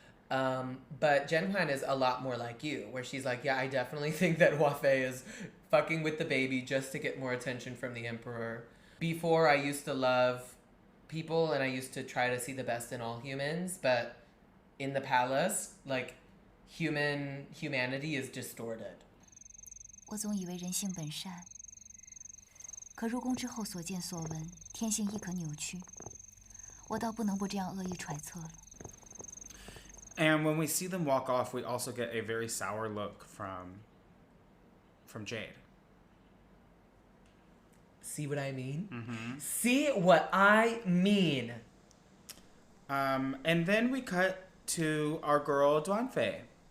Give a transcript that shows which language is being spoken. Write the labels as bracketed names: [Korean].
[English] But Zhen Huan is a lot more like you, where she's like, yeah, I definitely think that Hua Fei is fucking with the baby just to get more attention from the emperor. Before, I used to love people and I used to try to see the best in all humans, but in the palace, like, humanity is distorted. [Chinese] 我总以为人性本善，可入宫之后所见所闻，天性亦可扭曲。我倒不能不这样恶意揣测了。 [English] And when we see them walk off, we also get a very sour look from Jade. See what I mean? Mm-hmm. See what I mean? And then we cut to our girl, Duan Fei.